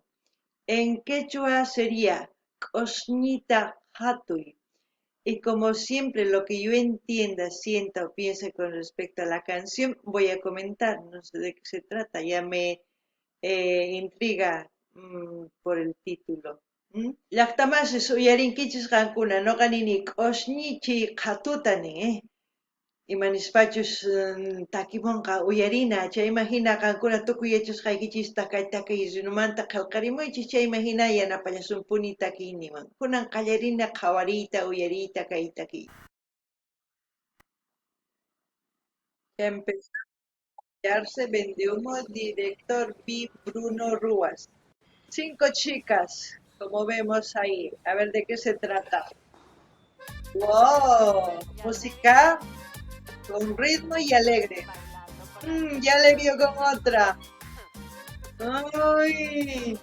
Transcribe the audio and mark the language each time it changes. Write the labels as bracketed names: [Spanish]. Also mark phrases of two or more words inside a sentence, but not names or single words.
[Spanish] En quechua sería Cosnita Hatuy. Y como siempre, lo que yo entienda, sienta o piense con respecto a la canción, voy a comentar. No sé de qué se trata, ya me intriga por el título. [Quechua] Llaqtamasis uyarinkichis qankuna noqanini k'osnichi qhatutani, imanispachu takimunqa uyarina chayma hina qankuna tukuy yachasqaykichis takay runumanta qillqarimuychis chayma hina yanapallasumpuni takiyniman kunan qallarina qhawariyta uyariyta kay takiyta. [Spanish] Empezarse Vende Humo, director B. Bruno Ruas. 5 chicas, como vemos ahí. A ver de qué se trata. ¡Wow! Música con ritmo y alegre. Ya le vio con otra. ¡Ay!